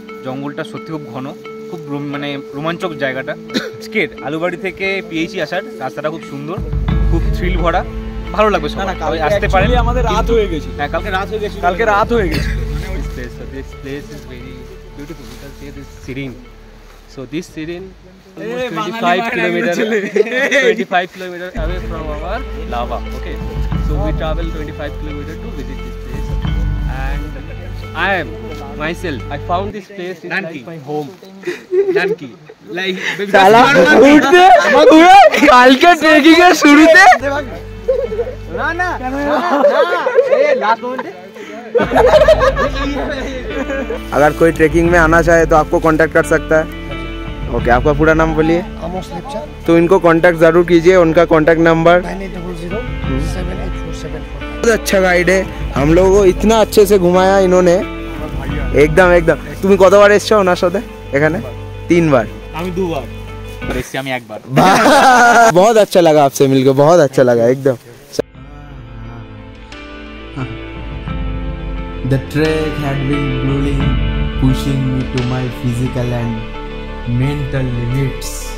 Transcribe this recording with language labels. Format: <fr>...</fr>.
<bn>জঙ্গলটা সত্যি খুব ঘন, খুব মানে রোমাঞ্চক জায়গাটা। স্কেট আলুবাড়ি থেকে পিএইচি আসার রাস্তাটা খুব সুন্দর, খুব থ্রিল ভরা, ভালো লাগবে। আসতে পারেন, আমাদের রাত হয়ে গেছে। হ্যাঁ, কালকে রাত হয়ে গেছে।</bn> <en>This place is very beautiful. You can see this serene. So this serene, almost 25 kilometers away from our lava. Okay. So we travel 25 kilometers to visit this place. And I am myself. I found this place is like my home. Nanki. Like</en> <bn>শালা উঠতে পুরো কালকে trekking এর শুরুতে</bn> <hi>अगर कोई trekking में आना चाहे तो आपको कांटेक्ट कर सकता है। ओके, आपका पूरा नाम बोलिए। आमोस लेप्चा। तो इनको कांटेक्ट जरूर कीजिए, उनका कांटेक्ट नंबर 9800784744। बहुत अच्छा गाइड है, हम लोगों को इतना अच्छे से घुमाया इन्होंने, एकदम एकदम।</hi> <bn>তুমি কতবার এসছো ওনার সাথে এখানে?</bn> <hi>3 बार।</hi> <bn>আমি 2 বার এসেছি, আমি 1 বার।</bn> <hi>बहुत अच्छा लगा आपसे मिलकर, बहुत अच्छा लगा एकदम।</hi> <en>The trek had been grueling, pushing me to my physical and mental limits.</en>